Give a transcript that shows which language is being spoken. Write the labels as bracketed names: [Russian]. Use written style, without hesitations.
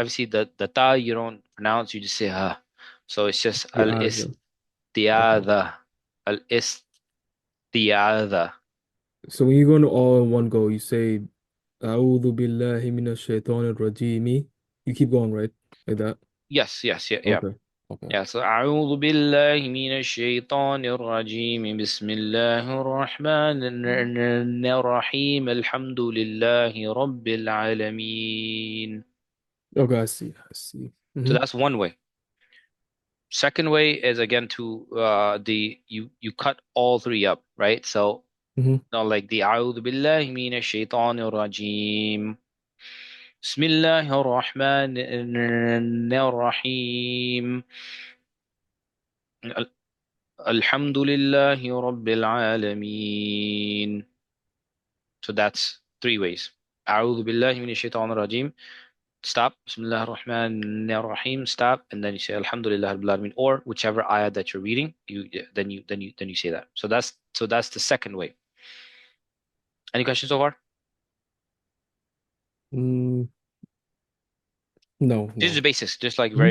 [English] Obviously the ta you don't pronounce, you just say ha. So it's just the al other. Okay. isti'adha. Al isti'adha. So when you go into all in one go, you say [Arabic] A'udhu billahi minash shaitanir rajim. [English] You keep going, right? Like that. Yes, yes, yeah, yeah. Okay. Okay. Yeah, so [Arabic] أعوذ بالله من الشيطان الرجيم بسم الله الرحمن الرحيم الحمد لله رب العالمين. [English] Okay, I see. I see. So Mm-hmm. that's one way. Second way is again to the you cut all three up, right? So Mm-hmm. now like the [Arabic] أعوذ بالله من الشيطان الرجيم بسم الله الرحمن الرحيم الحمد لله رب العالمين. [English] So that's three ways. [Arabic] أعوذ بالله من الشيطان الرجيم. [English] Stop. [Arabic] بسم الله الرحمن الرحيم. [English] Stop. And then you say [Arabic] Alhamdulillah Rabbil Alamin. [English] Or whichever ayah that you're reading, you say that. So that's the second way. Any questions so far? Mm, no, These are no. basics, just like very,